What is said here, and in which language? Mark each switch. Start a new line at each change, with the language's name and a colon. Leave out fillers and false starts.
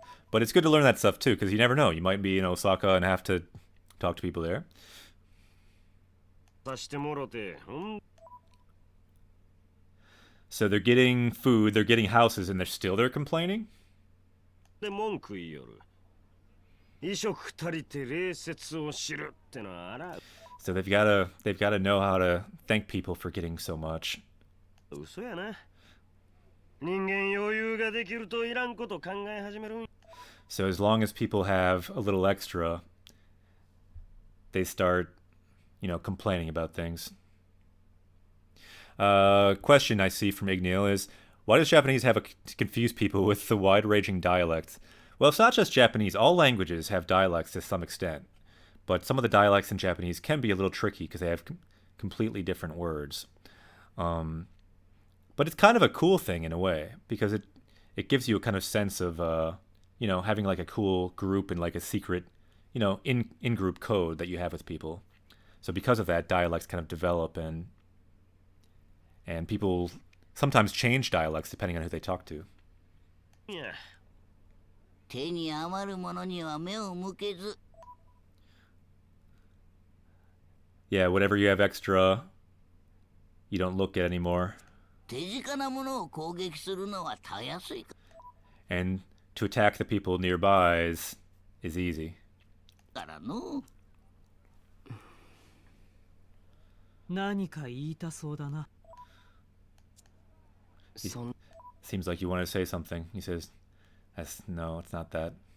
English: But it's good to learn that stuff too, because you never know. You might be in Osaka and have to talk to people there.
Japanese: さしてもろて、
English: So they're getting food, they're getting houses, and they're complaining?
Japanese: で文句言いよる。衣食足りて礼節を知るってのはあら。
English: So they've gotta know how to thank people for getting so much.
Japanese: 嘘やな。人間余裕ができるといらんこと考え始めるん。
English: So as long as people have a little extra, they start, complaining about things. Question I see from Ignil is, why does Japanese have to confuse people with the wide-ranging dialects? Well, it's not just Japanese. All languages have dialects to some extent. But some of the dialects in Japanese can be a little tricky because they have completely different words. But it's kind of a cool thing in a way, because it gives you a kind of sense of, having like a cool group and like a secret, in-group code that you have with people. So because of that, dialects kind of develop and people sometimes change dialects depending on who they talk to. Yeah.
Japanese: 手に余るものには目を向けず。
English: Yeah, whatever you have extra, you don't look at anymore.
Japanese: 手近なものを攻撃するのはたやすいか
English: And to attack the people nearby is easy.
Japanese: らの。何か言いたそうだな。
English: Seems like you want to say something. He says, no, it's not that.